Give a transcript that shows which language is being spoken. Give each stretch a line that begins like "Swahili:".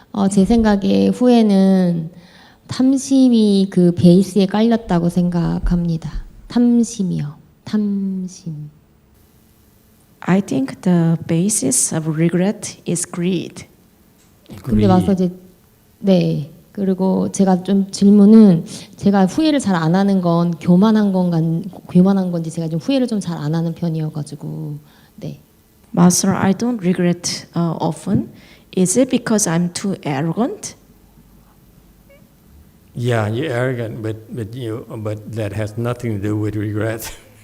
Korean: 제 생각에 후회는 탐심이 그 베이스에 깔렸다고 생각합니다. 탐심이요. 탐심.
English: I think the basis of regret is greed.
Korean: 근데 마스터 네. 그리고 제가 좀 질문은 제가 후회를 잘 안 하는 건 교만한 건지 제가 좀 후회를 좀 잘 안 하는 편이어가지고 네.
English: Master, I don't regret often. Is it because I'm too arrogant? Yeah, you're arrogant, but that has nothing to do with regret.